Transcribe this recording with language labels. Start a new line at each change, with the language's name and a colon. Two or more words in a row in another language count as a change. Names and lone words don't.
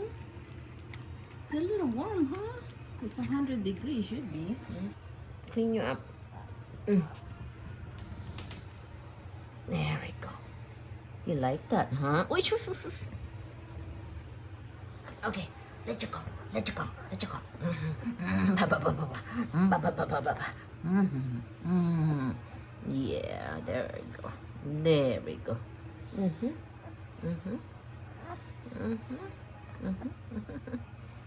English: It's a little warm, huh? It's 100 degrees, should be. Clean you up. Mm. There we go. You like that, huh? Wait, shush. Okay, let you go. Let you go. Let you go. Mm-hmm. Ba, ba, ba, ba, ba. Ba, ba, ba, ba, ba, ba. Mm-hmm. Mm-hmm. Yeah, there we go. There we go. Mm-hmm. Mm-hmm. Mm-hmm. Mm-hmm.